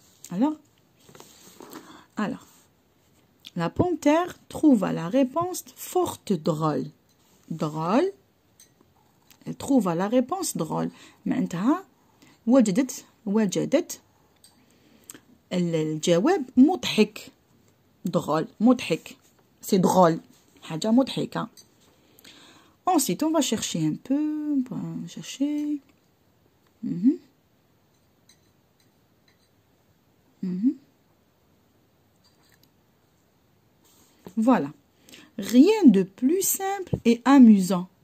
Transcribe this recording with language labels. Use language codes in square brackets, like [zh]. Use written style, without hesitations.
[fr] Alors, la panthère trouva la réponse forte drôle. Drôle. Elle trouva la réponse drôle. [ar] معناتها وجدت الجواب مضحك. drôle. مضحك. [fr] C'est drôle. [ar] حاجة مضحكة. [fr] Ensuite, on va chercher un peu. On va chercher. Voilà. Rien de plus simple et amusant.